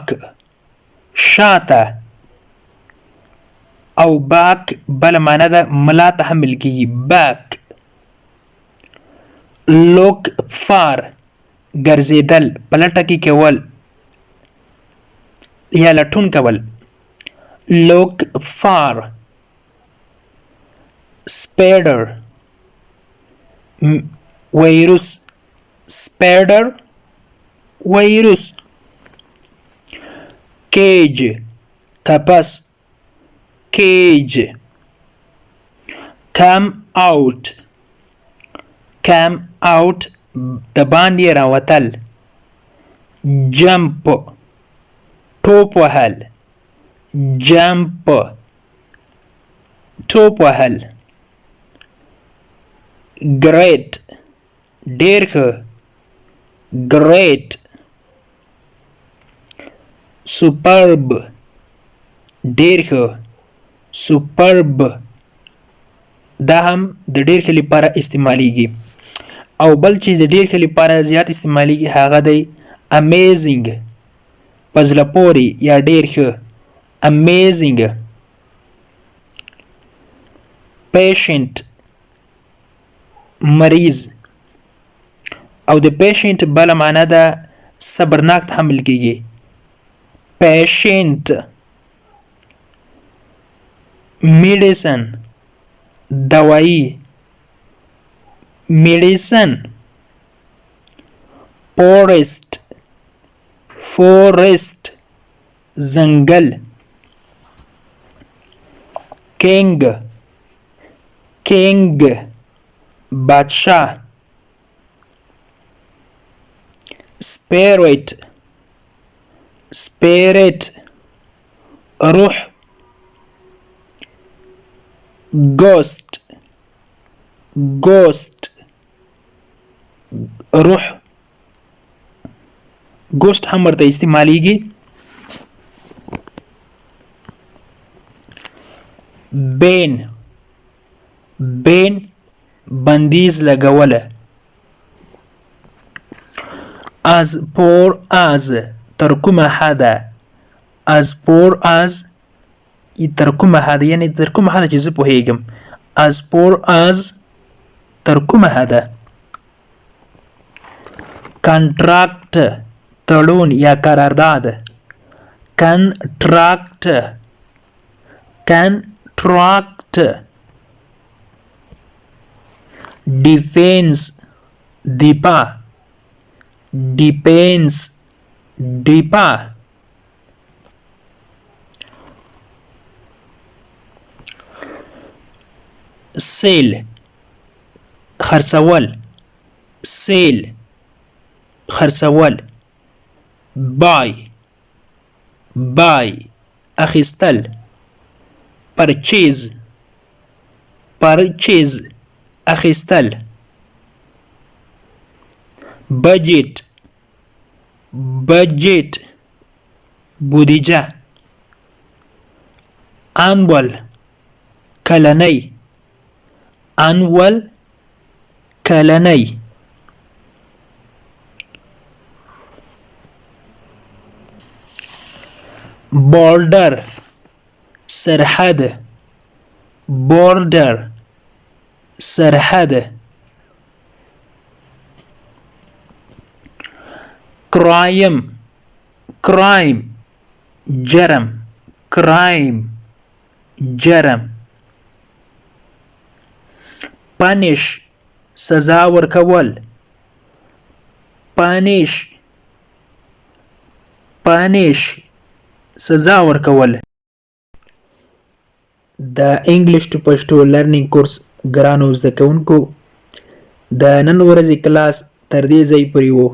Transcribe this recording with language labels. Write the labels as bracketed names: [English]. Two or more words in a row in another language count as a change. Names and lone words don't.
[Pashto] شاته او back بله معنی ده ملا ته حمل کېږي. [English] Back. Look far. [Pashto] ګرځېدل په لټه کې کول یا لټون کول. [English] Look far. Spider. [Pashto] ویروس. Spider. ویروس. Cage. قفس. [English] Cage. Come out. Come out. [Pashto] د باندې راوتل. Jump. ټوپ وهل. Jump. ټوپ وهل. Great. ډېر ښه. [English] Great. Superb. [Pashto] ډېر ښه. Superb. دا هم د ډېر ښه لپاره استعمالیږي او بل چې د ډېر ښه لپاره زیات استعمالیږي هغه دی amazing په زړه پورې یا ډېر ښه [English] amazing patient [Pashto] مریض او د patient بله معنا ده صبرناک تحمل کیږي [English] patient medicine [Pashto] دوايي medicine forest ځنګل king بادشاه spirit روح ghost روح ghost هم ورته استعمالیږي بین بندیز لګوله [English] as poor as [Pashto] تر کومه حده [English] as poor as [Pashto] تر کومه حده یعنی تر کومه حده چې زه پوهیږم [English] as poor as [Pashto] تر کومه حده contract تړون یا قرارداد [English] contract defense [Pashto] دفاع sale خرڅول buy اخیستل purchase اخیستل budget بودیجه annual کلنی border سرحد crime جرم punish سزا ورکول سزا ورکول د [English] English to [Pashto] پښتو [English] learning course [Pashto] ګرانو زده کوونکو د نن ورځې کلاس تر دې ځای پورې و